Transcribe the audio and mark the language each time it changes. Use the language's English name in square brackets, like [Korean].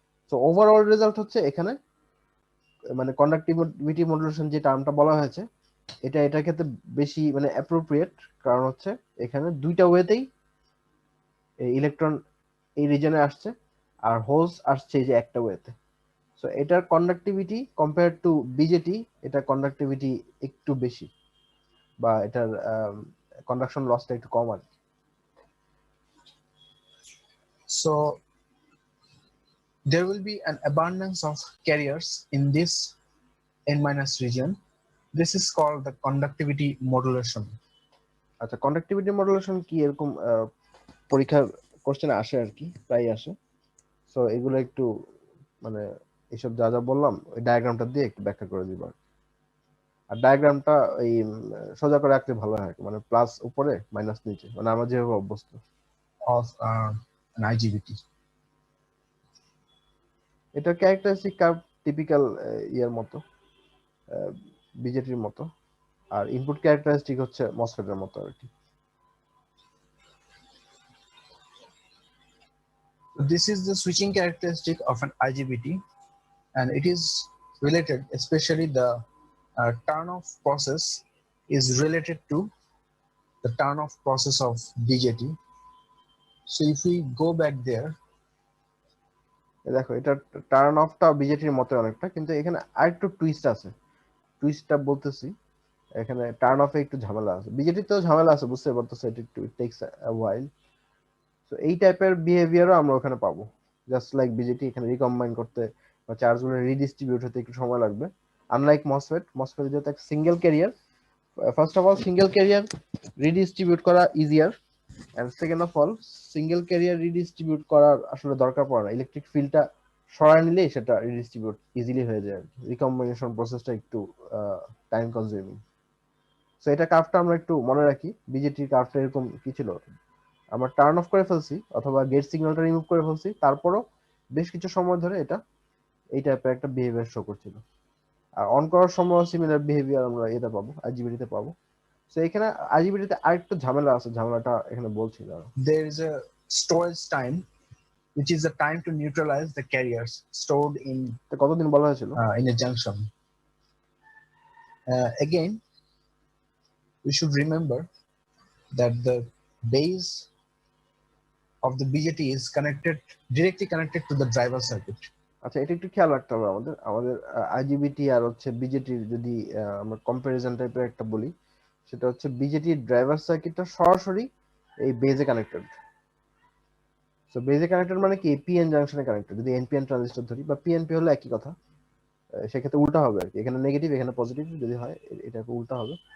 [Bangla] So overall result হচ্ছে এখানে মানে কন্ডাক্টিভিটি মডুলেশন যে টার্মটা বলা হয়েছে, এটা এটার ক্ষেত্রে বেশি মানে অ্যাপ্রোপ্রিয়েট, কারণ হচ্ছে এখানে দুইটা ওয়েতেই ইলেকট্রন এই রিজনে আসছে, আর হোলস আসছে এই যে একটা ওয়েতে। সো এটার কন্ডাক্টিভিটি কম্পেয়ার টু বিজেটি, এটা কন্ডাক্টিভিটি একটু বেশি, বা এটার কন্ডাকশন লসটা একটু কম আর কি। [English] So there will be an abundance of carriers in this n minus region. This is called the conductivity modulation. [Bangla] আচ্ছা, কন্ডাক্টিভিটি মডুলেশন কি, এরকম পরীক্ষার কোশ্চেন আসে আর কি, প্রায় আসে। সো এগুলো একটু মানে এইসব যা যা বললাম ওই ডায়াগ্রামটা দিয়ে একটু ব্যাখ্যা করে দিব আর কি। আর ডায়াগ্রামটা এই সোজা করে রাখলে ভালো হয়, মানে প্লাস উপরে মাইনাস নিচে, মানে আমরা যেভাবে অভ্যস্ত। [English] Of an IGBT. [Bangla] এটা ক্যারেক্টারিস্টিক কার্ভ টিপিক্যাল ইয়ার মতো, বিজেটির মতো। আর ইনপুট ক্যারেক্টারিস্টিক হচ্ছে মসফেটের মতো আর কি। [English] This is the switching characteristic of an IGBT, and it is related, especially the turn-off process is related to the turn-off process of BJT. So if we go back there, [Bangla] দেখো এটা turn অফটা বিজেটির মতো অনেকটা, কিন্তু এখানে আরেকটু twist আছে। টুইস্টটা বলতেছি, এখানে টার্ন অফে একটু ঝামেলা আছে, বিজেটিতেও ঝামেলা আছে, বুঝতে পারতেছো, এটা একটু টেকস আ হোয়াইল। তো এই টাইপের বিহেভিয়ারও আমরা ওখানে পাবো, জাস্ট লাইক বিজেটি, এখানে রিকম্বাইন করতে বা চার্জগুলো রিডিস্ট্রিবিউট হতে একটু সময় লাগবে। আনলাইক মসফেট যেহেতু একটা single career, first of all single career redistribute করা easier, and second of all single career redistribute করার আসলে দরকার পড়ে না, ইলেকট্রিক ফিল্ডটা সরায় নিলেই সেটা রিডিস্ট্রিবিউট ইজিলি হয়ে যায়। রিকম্বিনেশন প্রসেসটা একটু টাইম কনজিউমিং। সো এটা কার্ভটা আমরা একটু মনে রাখি, বিজেটির কার্ভটা এরকম কি ছিল, আমরা টার্ন অফ করে ফেলছি অথবা গেট সিগন্যালটা রিমুভ করে ফেলছি, তারপরও বেশ কিছু সময় ধরে এটা এই টাইপের একটা বিহেভিয়ার শো করছিল। আর অন করার সময় সিমিলার বিহেভিয়ার আমরা এটা পাবো, আইজিবিটিতে পাবো। সো এখানে আইজিবিটিতে আরেকটু ঝামেলা আছে, ঝামেলাটা এখানে বলছি না। [English] there is a storage time, which is the time to neutralize the carriers stored [Bangla] তো কতদিন বলা হয়েছিল? [English] in a junction. Again, we should remember that the base of the BJT is directly connected to the driver circuit. [Bangla] আচ্ছা, এটা একটু খেয়াল রাখতে হবে আমাদের, আইজিবিটি আর হচ্ছে বিজেটির যদি আমরা কম্পারিজন টাইপের একটা বলি, সেটা হচ্ছে বিজেটির ড্রাইভার সার্কিটটা সরাসরি এই বেজে কানেক্টেড। সো বেজে কানেক্টেড মানে কি, পিএন জাংশনে কানেক্টেড, যদি এনপিএন ট্রানজিস্টর ধরি, বা পিএনপি হলে একই কথা, সেক্ষেত্রে উল্টা হবে আর কি, এখানে নেগেটিভ এখানে পজিটিভ যদি হয়, এটা উল্টা হবে।